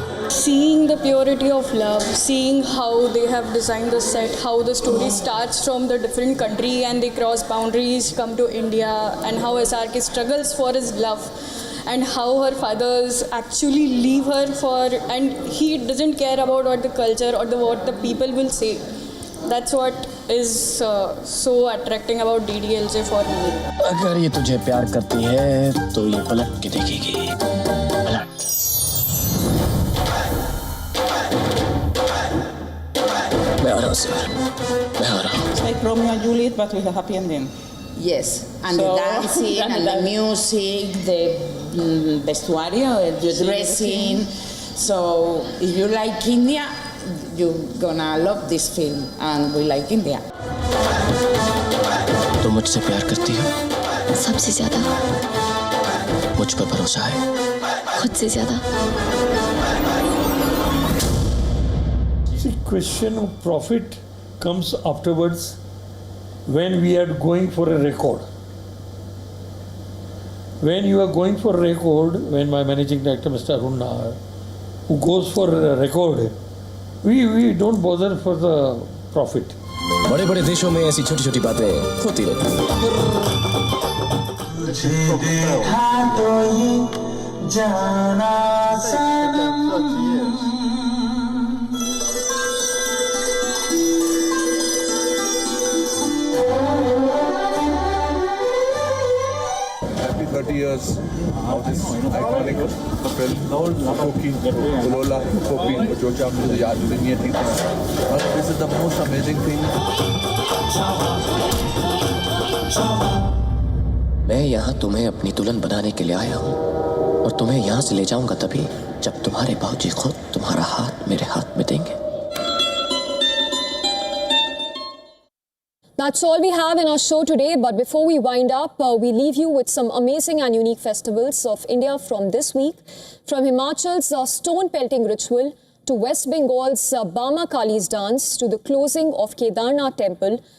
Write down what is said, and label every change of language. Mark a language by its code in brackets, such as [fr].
[en] Seeing the purity of love, seeing how they have designed the set, how the story starts from the different country and they cross boundaries, come to India, and how SRK struggles for his love, and how her fathers actually leave her for, and he doesn't care about what the culture or what the people will say. That's what is so attracting about DDLJ for me. [hi] अगर ये तुझे प्यार करती है तो ये पलट के देखेगी। पलट। मैं आ रहा हूँ सर। मैं आ रहा हूँ। [en] It's like Romeo and Juliet, but with a happy ending. Yes, and the dancing and the music, the vestuario, the dressing. So if you like India, you're gonna love this film, and we like India. [hi] तुम मुझसे प्यार करती हो? सबसे ज्यादा। मुझ पर भरोसा है? खुद से ज्यादा। [en] The question of profit comes afterwards when we are going for a record. When you are going for a record, when my managing director, Mr. Arun Nahar, who goes for a record, we don't bother for the profit. [hi] बड़े बड़े देशों में ऐसी छोटी छोटी बातें होती रहती हैं। तुझे देखा तो ये जाना सनम। [en] Happy 30 years of this iconic film, [hi] Koki, Gulola, Koki, जो चाहे मुझे याद भी नहीं है ठीक से। [en] But this is the most amazing thing. [hi] मैं यहाँ तुम्हें अपनी दुल्हन बनाने के लिए आया हूँ और तुम्हें यहाँ से ले जाऊँगा तभी जब तुम्हारे बाबूजी खुद तुम्हारा हाथ मेरे हाथ में देंगे। [en] That's all we have in our show today. But before we wind up, we leave you with some amazing and unique festivals of India from this week. From Himachal's stone pelting ritual to West Bengal's Bama Kali's dance to the closing of Kedarnath temple.